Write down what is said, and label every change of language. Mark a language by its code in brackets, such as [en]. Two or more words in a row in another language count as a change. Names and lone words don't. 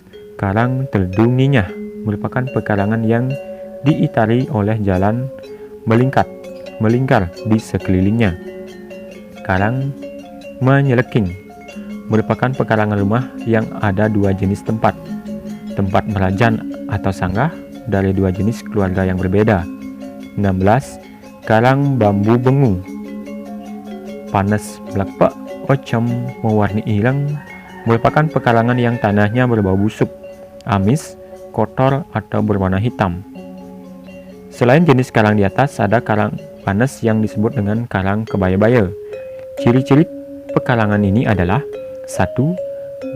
[id] Karang Teldung Ninyah merupakan pekarangan yang diitari oleh jalan melingkar di sekelilingnya. Karang Menyeleking merupakan pekarangan rumah yang ada dua jenis tempat merajan atau sanggah dari dua jenis keluarga yang berbeda. 16. Karang Bambu Bengu panas blakpa ocam mewarni hilang merupakan pekarangan yang tanahnya berbau busuk, amis, kotor, atau berwarna hitam. Selain jenis karang di atas, ada karang panas yang disebut dengan karang kebaya-baya. Ciri-ciri pekarangan ini adalah 1.